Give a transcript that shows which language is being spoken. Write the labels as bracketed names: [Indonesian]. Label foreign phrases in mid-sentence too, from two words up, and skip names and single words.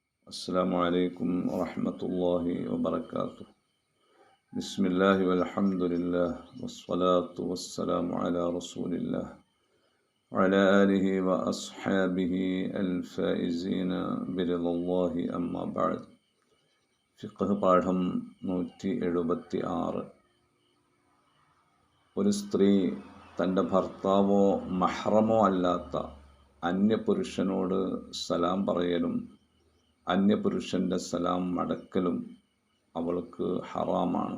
[Arabic] السلام عليكم ورحمة الله وبركاته. بسم الله والحمد لله والصلاة والسلام على رسول الله وعلى آله وأصحابه الفائزين برضا الله أما بعد. [Malayalam] ഫിഖ്ഹ് പാഠം 176. ഒരു സ്ത്രീ തൻ്റെ ഭർത്താവോ മഹ്റമോ അല്ലാത്ത അന്യപുരുഷനോട് സലാം പറയലും അന്യപുരുഷൻ്റെ സലാം മടക്കലും അവൾക്ക് ഹറാമാണ്.